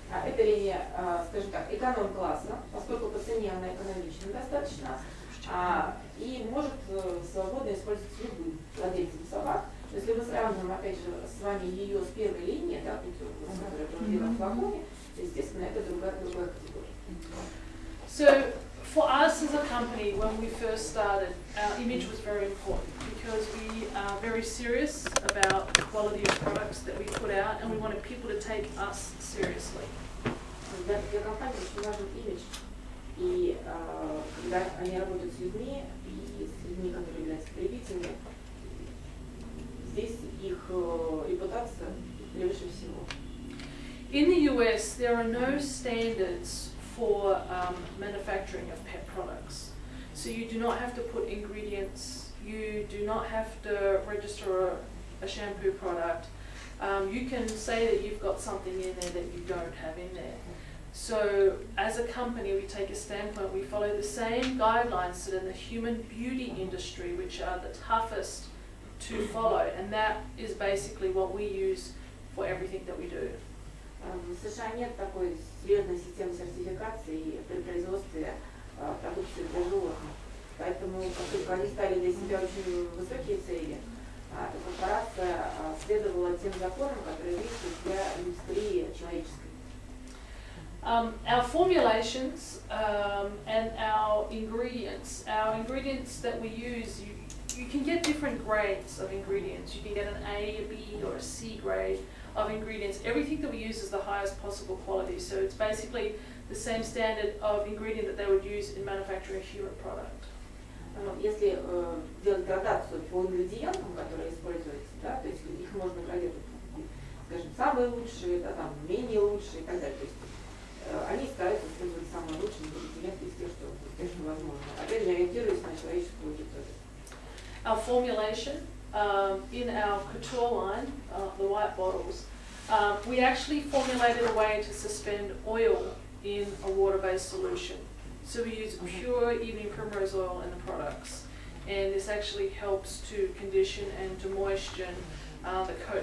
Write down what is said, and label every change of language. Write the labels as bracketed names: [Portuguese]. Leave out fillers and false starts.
[Russian] Эта линия, скажем так, эконом-класса, поскольку по цене она экономична достаточно, и может свободно использовать любым владельцем собак. Если мы сравним, опять же, с вами ее с первой линией, да, Кутюр, которая проводила в флаконе, естественно, это другая категория. [English] So for us as a company, when we first started, our image was very important because we are very serious about the quality of products that we put out, and we wanted people to take us seriously. [Russian] Для компании очень важен имидж, и когда они работают с людьми, и с людьми, которые являются потребителями, здесь их репутация превыше всего. [English] In the US, there are no standards for manufacturing of pet products. So you do not have to put ingredients, you do not have to register a shampoo product. You can say that you've got something in there that you don't have in there. So as a company, we take a standpoint, we follow the same guidelines that in the human beauty industry, which are the toughest to follow, and that is basically what we use for everything that we do. [Russian] В США нет такой серьезной системы сертификации при производстве продукции для животных. Поэтому, поскольку они ставили для себя очень высокие цели, эта корпорация следовала тем законам, которые действуют для индустрии человеческой. [English] Our formulations and our ingredients that we use, you can get different grades of ingredients. You can get an A, a B, or a C grade of ingredients. Everything that we use is the highest possible quality. So it's basically the same standard of ingredient that they would use in manufacturing a human product. [Russian] Если делать градацию по ингредиентам, которые используются, да, то есть их можно градировать, скажем, самые лучшие, да, там, менее лучшие и так далее. То есть они стараются использовать самые лучшие ингредиенты из тех, что возможно. Опять же, ориентируясь на человеческую аудиторию. [English] Our formulation in our Couture line, the white bottles, we actually formulated a way to suspend oil in a water-based solution. So we use pure evening primrose oil in the products, and this actually helps to condition and to moisten the coat.